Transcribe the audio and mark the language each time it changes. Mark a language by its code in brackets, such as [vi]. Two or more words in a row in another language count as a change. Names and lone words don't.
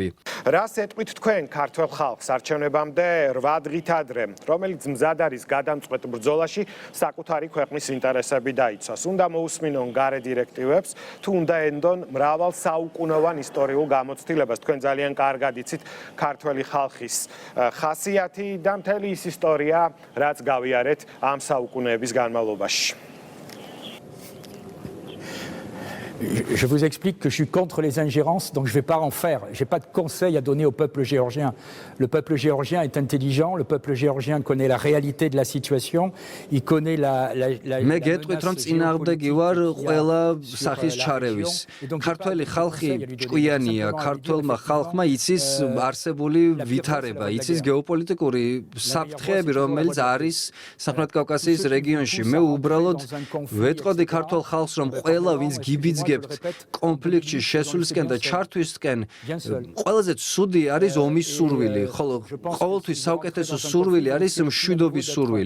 [ka] რას ეტყვით თქვენ ქართველ ხალხს არჩევნებამდე 8 დღით ადრე, რომელიც მზად არის გადამწყვეტ ბრძოლაში საკუთარი ქვეყნის ინტერესები დაიცვას. უნდა მოусმინონ გარე დირექტივებს, თუ უნდა ენდონ მრავალ საუკუნოვან ისტორიულ გამოცდილებას. თქვენ ძალიან კარგად იცით ქართველი ხალხის ხასიათი და მთელი ის ისტორია, რაც გავიარეთ ამ საუკუნეების განმავლობაში. [fr] Je vous explique que je suis contre les ingérences, donc je ne vais pas en faire. Je n'ai pas de conseil à donner au peuple géorgien. Le peuple géorgien est intelligent, le peuple géorgien connaît la réalité de la situation, il connaît la [ka] მე გეტყვით, რომ წინააღმდეგი ვარ ყველა სახის ჩარევის. ქართველი ხალხი ჭკვიანია, ქართველმა ხალხმა იცის არსებული ვითარება, იცის გეოპოლიტიკური საფრთხეები, რომელიც არის სამხრეთ კავკასიის რეგიონში. მე უბრალოდ ვეტყოდი ქართველ ხალხს, რომ ყველა ვინც გიბიძგებთ კონფლიქტში შესვლისკენ და ჩართვისკენ, ყველაზე ცუდი არის ომის სურვილი, ხოლო ყოველთვის საუკეთესო სურვილი არის მშვიდობის სურვილი.